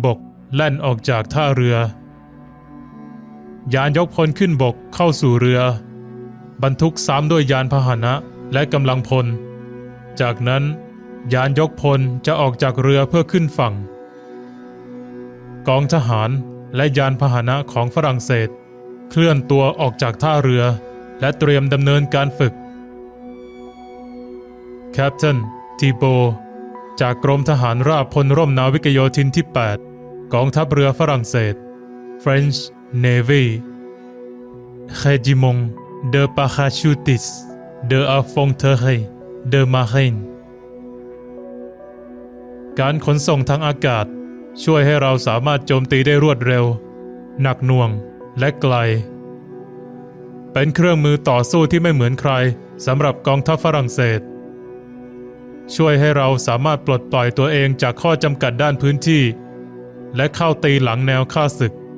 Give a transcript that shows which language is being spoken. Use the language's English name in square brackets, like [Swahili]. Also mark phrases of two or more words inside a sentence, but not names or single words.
[Thai] บกแล่นออกจากท่าเรือยานยกพลขึ้นบกเข้าสู่เรือบรรทุกซ้ำด้วยยานพาหนะและกำลังพลจากนั้นยานยกพลจะออกจากเรือเพื่อขึ้นฝั่งกองทหารและยานพาหนะของฝรั่งเศสเคลื่อนตัวออกจากท่าเรือและเตรียมดำเนินการฝึก แคปเทนทีโบจากกรมทหารราบพลร่มนาวิกโยธินที่ 8 กองทัพเรือฝรั่งเศส [English] French Navy [French] Régiment de parachutistes de l'infanterie de marine [Thai] การขนส่งทางอากาศช่วยให้เราสามารถโจมตีได้รวดเร็วหนักหน่วงและไกลเป็นเครื่องมือต่อสู้ที่ไม่เหมือนใครสำหรับกองทัพฝรั่งเศสช่วยให้เราสามารถปลดปล่อยตัวเองจากข้อจำกัดด้านพื้นที่และเข้าตีหลังแนวข้าศึก